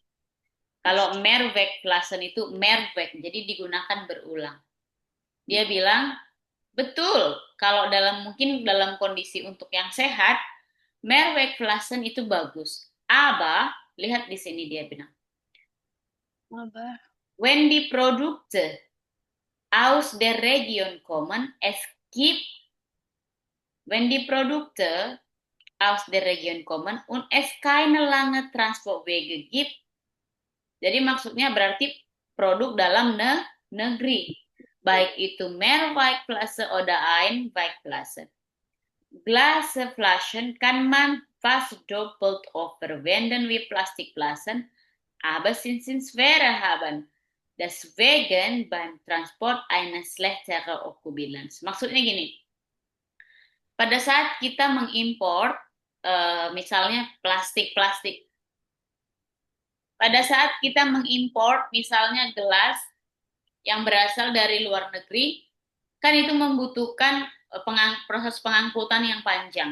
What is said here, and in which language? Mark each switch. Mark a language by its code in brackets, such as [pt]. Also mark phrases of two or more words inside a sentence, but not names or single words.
[id] Kalau Mehrwegflaschen itu Mehrweg, jadi digunakan berulang. Dia bilang, betul, kalau mungkin dalam kondisi untuk yang sehat, Mehrwegflaschen itu bagus. Aber, lihat di sini dia bilang. [de] Aber When die Produkte aus der Region kommen, wenn die Produkte aus der Region kommen und es keine lange Transportwege gibt. [id] Jadi maksudnya berarti produk dalam negeri. Baik itu [de] Mehrwegflasche oder Einwegflasche. Glasflaschen kann man fast doppelt oft verwenden wie Plastikflaschen, aber sie sind schwerer haben. Deswegen beim Transport eine schlechtere Ökobilanz. [id] Maksudnya gini, pada saat kita mengimpor misalnya plastik-plastik. Pada saat kita mengimpor misalnya gelas yang berasal dari luar negeri, kan itu membutuhkan proses pengangkutan yang panjang.